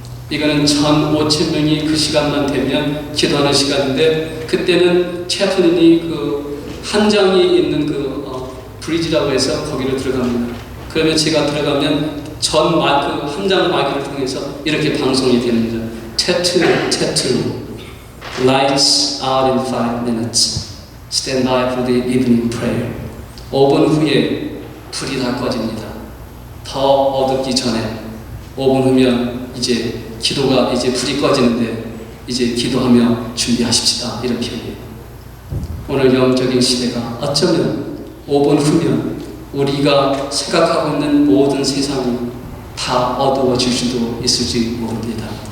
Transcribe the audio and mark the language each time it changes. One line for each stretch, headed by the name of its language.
Korean: 이거는 1,500명이 그 시간만 되면 기도하는 시간인데, 그때는 채플린이 그 한장이 있는 그 브리지라고 해서 거기로 들어갑니다. 그러면 제가 들어가면 한장 마이크를 통해서 이렇게 방송이 됩니다.
English: Tattoo, lights out in 5 minutes. Stand by for the evening prayer.
Korean: 5분 후에 불이 다 꺼집니다. 더 어둡기 전에 5분 후면 이제 기도가 이제 불이 꺼지는데 이제 기도하며 준비하십시다. 이런 표현이에요. 오늘 영적인 시대가 어쩌면 5분 후면 우리가 생각하고 있는 모든 세상이 다 어두워질 수도 있을지 모릅니다.